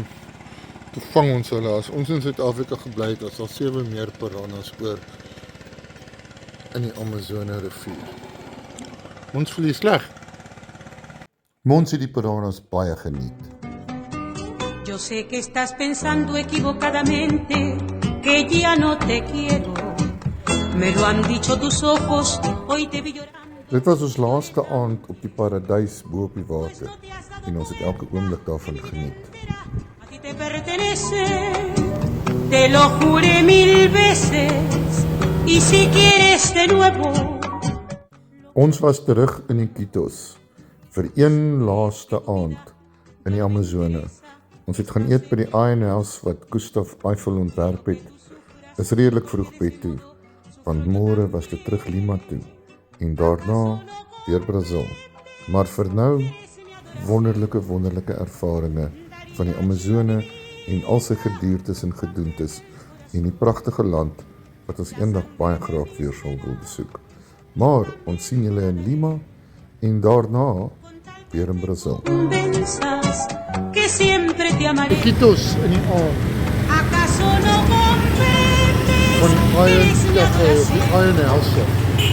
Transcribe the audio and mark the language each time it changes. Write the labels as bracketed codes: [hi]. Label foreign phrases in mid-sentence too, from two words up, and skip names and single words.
[af] Toe vang ons hulle. As ons in Suid-Afrika gebly het, was daar 7 meer piranhas oor in die Amazone rivier. Ons voel sleg. Ons het die piranhas baie geniet. [es] Yo sé que estás pensando equivocadamente que ya no te quiero. Me lo han dicho tus ojos, hoy te vi llorando. [af] Dit was ons laaste aand op die paradys bo op die water en ons het elke oomblik daarvan geniet. [es] A ti te pertenece, te lo juré 1000 veces, y si quieres de nuevo. [af] Ons was terug in die Kitos vir een laaste aand in die Amazone. Ons het gaan eet by die Iron House wat Gustav Eiffel ontwerp het. Is redelik vroeg bed toe, want môre was dit terug Lima toe en daarna deur Brazil. Maar vir nou wonderlike ervarings van die Amazone en al sy gediertes en gedoentes en die pragtige land wat ons eendag baie graag weer sal wil besoek. Maar ons sien julle in Lima en daarna weer in Brazil. [es] Pensas que siempre te amaré. [af] Kitos in die aand [es] ¿Acaso no comprendes [af] van die [es] que es la [af] Iron [es] razón? [af] House.